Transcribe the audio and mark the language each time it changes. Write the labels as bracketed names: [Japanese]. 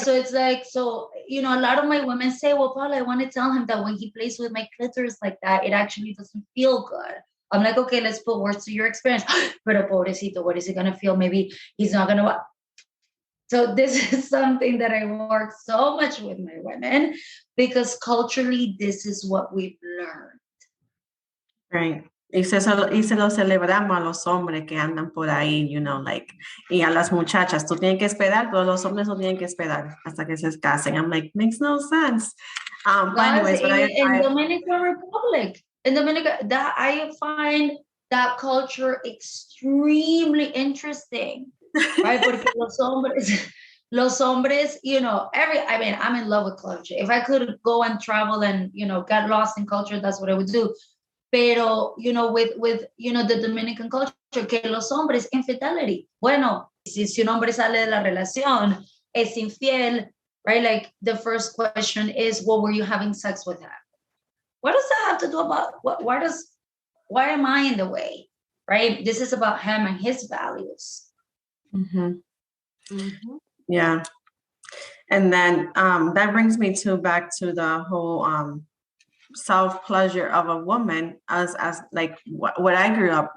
[English] So it's like, a lot of my women say, well, Paula, I want to tell him that when he plays with my clitoris like that, it actually doesn't feel good. I'm like, okay, let's put words to your experience. [Spanish] Pero pobrecito, [English] what is he going to feel? Maybe he's not going to. So this is something that I work so much with my women because culturally, this is what we've learned. Right. [Spanish] Y se lo celebramos a los hombres que andan por ahí, y a las muchachas, tú tienes que esperar, todos los hombres no tienen que esperar hasta que se casen. [English] I'm like, makes no sense. Anyways, in Dominican Republic, in Dominica, that I find that culture extremely interesting, right? [Spanish] Porque los hombres, [English] you know, I mean, I'm in love with culture. If I could go and travel and, you know, get lost in culture, that's what I would do. [Spanish] Pero, [English] you know, with you know, the Dominican culture, [Spanish] que los hombres, [English] infidelity. [Spanish] Bueno, si un hombre sale de la relación, es infiel, [English] right? Like the first question is, what were you having sex with him? What does that have to do about why am I in the way, right? This is about him and his values. Mm-hmm. Mm-hmm. Yeah. And then that brings me back to the whole self-pleasure of a woman as like what I grew up.